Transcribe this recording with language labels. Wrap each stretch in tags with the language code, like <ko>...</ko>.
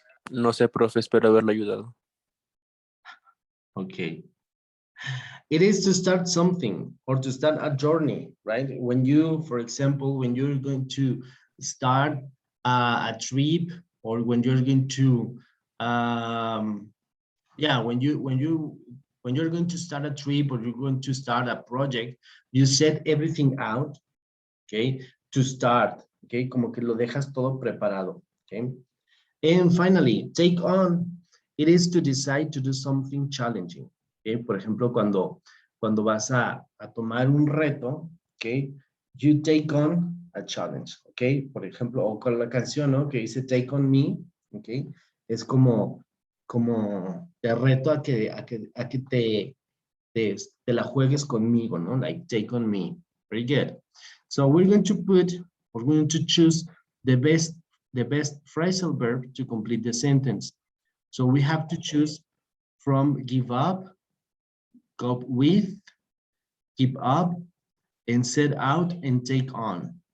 <es>No sé, profe, espero haberlo ayudado.</es> <en>Okay. It is to start something or to start a journey, right? When you, for example, when you're going to start a trip, or when you're going to, yeah, when you're going to start a trip, or you're going to start a project, you set everything out, okay, to start, okay,</en> <es>como que lo dejas todo preparado,</es> <en>okay. And finally, take on, it is to decide to do something challenging. Okay?</en> <es>Por ejemplo, cuando vas a tomar un reto,</es> <en>okay, you take on a challenge, okay.</en> <es>Por ejemplo, o con la canción, ¿no? Que dice Take on Me, okay, es como te reto a que te la juegues conmigo, ¿no?</es> <en>Like take on me. Very good. So we're going to choose the best phrasal verb to complete the sentence. So we have to choose from give up, cope with, keep up, and set out and take on.</en>